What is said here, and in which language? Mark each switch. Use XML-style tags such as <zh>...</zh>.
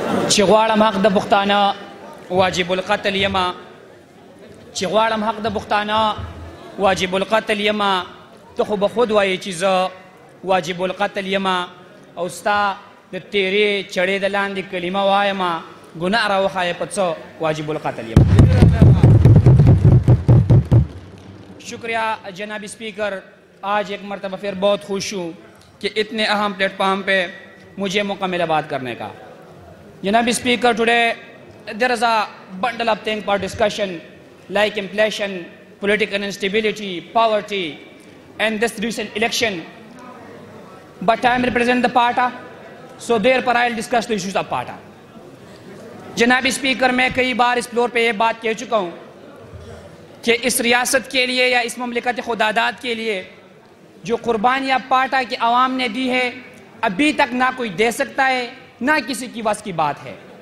<ps>چې غواړم حق د پښتانه واجب القتل یما چې غواړم حق د پښتانه واجب القتل یما ته خو به خود وایې چې زه واجب القتل یما او ستا د تیرې چړې د لاندې کلمه وایمه گناہ راوښایې په څه واجب القتل یما.</ps> <ur>شکریہ جناب اسپیکر، آج ایک مرتبہ پھر بہت خوش ہوں کہ اتنے اہم پلیٹ فارم پہ مجھے مکمل بات کرنے کا. جناب speaker,</ur> <en>today there is a bundle of things for discussion like inflation, political instability, poverty, and this recent election. But I am representing the party, so therefore I will discuss the issues of party.</en> <ur>جناب speaker, میں کئی بار اس floor پہ یہ بات کہہ چکا ہوں کہ اس ریاست کے لیے یا اس مملکت خداداد کے لیے جو قربانیاں پارٹا کی عوام نے دی ہے ابھی تک نہ کوئی دے سکتا ہے نہ کسی کی بس کی بات ہے.</ur>